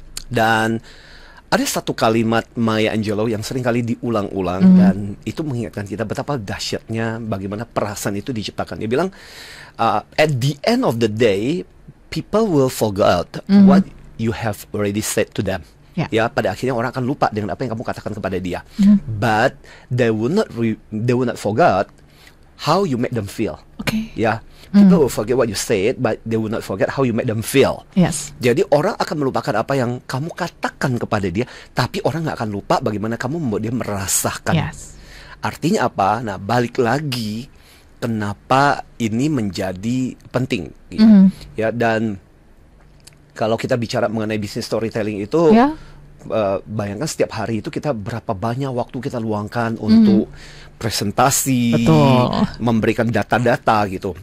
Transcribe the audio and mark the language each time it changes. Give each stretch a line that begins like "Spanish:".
Indonesian: Dan ada satu kalimat Maya Angelou yang sering kali diulang-ulang dan itu mengingatkan kita betapa dahsyatnya bagaimana perasaan itu diciptakan. Dia bilang,
English: at the end of the day, people will forget what you have already said to them.
Indonesian: Ya, pada akhirnya orang akan lupa dengan apa yang kamu katakan kepada dia.
English: But they will not forget how you make them feel. Ya, people will forget what you said, but they will not forget how you make them feel. Yes.
Indonesian: Jadi orang akan melupakan apa yang kamu katakan kepada dia, tapi orang nggak akan lupa bagaimana kamu membuat dia merasakan.
English: Yes.
Indonesian: Artinya apa? Nah, balik lagi kenapa ini menjadi penting. Ya, dan kalau kita bicara mengenai business storytelling itu, bayangkan setiap hari itu kita berapa banyak waktu kita luangkan untuk presentasi, memberikan data-data gitu.